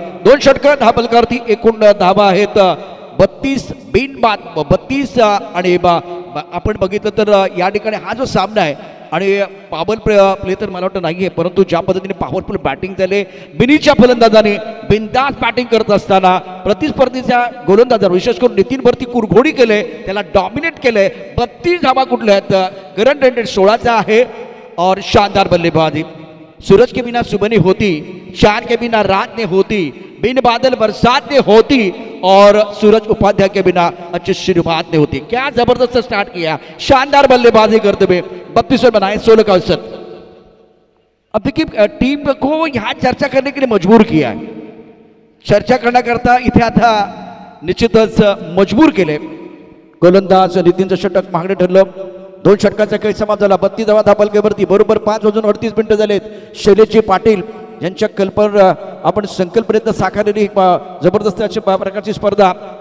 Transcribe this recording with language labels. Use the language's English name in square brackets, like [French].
[Marathi] 2 षटकं धाबलकावरती. एकूण धावा आहेत 32 बिनबाद 32 आणि आपण बघितलं तर या ठिकाणी हा जो सामना आहे आणि पॉवर प्ले तर मला वाटतं नाही आहे, परंतु ज्या पद्धतीने पॉवरफुल बॅटिंग झाले बिनीच्या फलंदाजाने बिनधास्त बॅटिंग करत असताना प्रतिस्पर्धीच्या गोलंदाजावर विशेष करून नितीनवरती कुरघोडी केले, त्याला डॉमिनेट केले. 32 धावा कुठल्या आहेत. करंट रेट 16चा आहे [Hindi] और शानदार बल्लेबाजी. सूरज के बिना सुबह नहीं होती, चांद के बिना रात नहीं होती, बिन बादल बरसात नहीं होती और सूरज उपाध्याय के बिना अच्छी शुरुआत नहीं होती. क्या जबरदस्त स्टार्ट किया, शानदार बल्लेबाजी करते हुए 32 रन बनाए 16 का अवसर. अब देखिए टीम को यहाँ चर्चा करने के लिए मजबूर किया है. [Marathi] चर्चा करण्याकरता इथे आता निश्चितच मजबूर केले. गोलंदाज नितीनचं षटक महागडे ठरलं. 2 षटकाचा खेळ समाप्त झाला. 32 धावा धापलकेवरती. बरोबर 5:38 झालेत. शैलेशजी पाटील यांच्या आपण संकल्पनेत साकारलेली जबरदस्त अशी प्रकारची स्पर्धा.